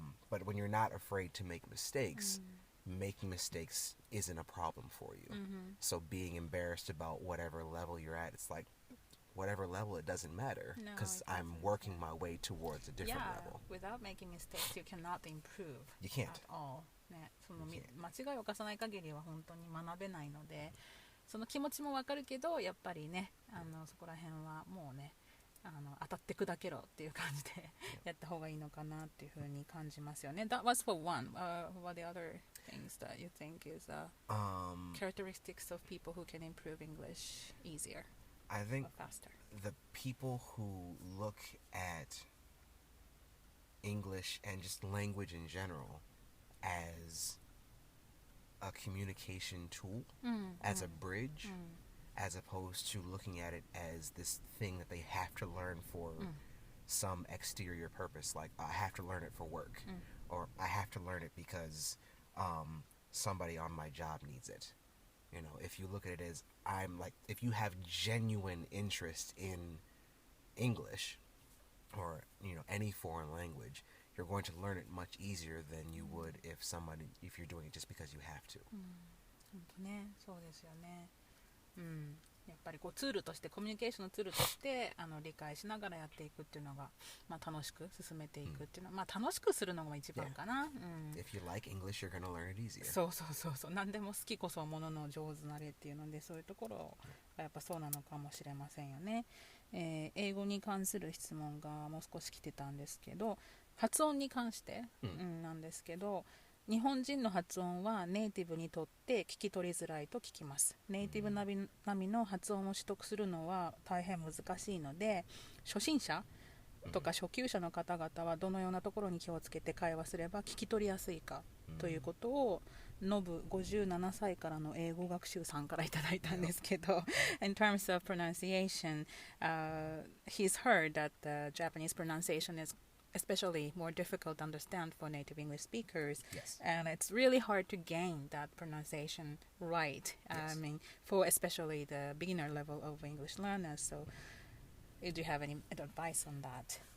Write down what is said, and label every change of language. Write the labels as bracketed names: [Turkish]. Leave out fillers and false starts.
[English] But when you're not afraid to make mistakes, making mistakes isn't a problem for you. So being embarrassed about whatever level you're at, it's like, whatever level, it doesn't matter, because I'm working my way towards a different level. Without making mistakes, you cannot improve. You can't. At all. [Japanese] ね、間違いを犯さない限りは本当に学べないので、その気持ちもわかるけど、やっぱりね、そこら辺はもうね、当たって砕けろっていう感じでやった方がいいのかなっていうふうに感じますよね。 [English] That was for one. What are the other things that you think is characteristics of people who can improve English easier? I think faster. The people who look at English and just language in general as a communication tool, as a bridge, as opposed to looking at it as this thing that they have to learn for some exterior purpose, like I have to learn it for work, or I have to learn it because somebody on my job needs it. If you look at it as, if you have genuine interest in English, or any foreign language, you're going to learn it much easier than you would if you're doing it just because you have to. [Japanese] 本当ね、そうですよね。やっぱりこうツールとしてコミュニケーションのツールとして理解しながらやっていくっていうのが、楽しく進めていくっていうのは、楽しくするのが一番かな。 [English] If you like English, you're gonna learn it easier. [Japanese] そう何でも好きこそものの上手なれっていうので、そういうところがやっぱそうなのかもしれませんよね。英語に関する質問がもう少し来てたんですけど、発音に関して、なんですけど、日本人の発音はネイティブにとって聞き取りづらいと聞きます。ネイティブ並みの発音を取得するのは大変難しいので、初心者とか初級者の方々はどのようなところに気をつけて会話すれば聞き取りやすいかということを、ノブ57歳からの英語学習さんからいただいたんですけど、 [English] In terms of pronunciation, he's heard that the Japanese pronunciation is especially more difficult to understand for native English speakers. Yes. And it's really hard to gain that pronunciation right. Yes. I mean, for especially the beginner level of English learners. So, do you have any advice on that?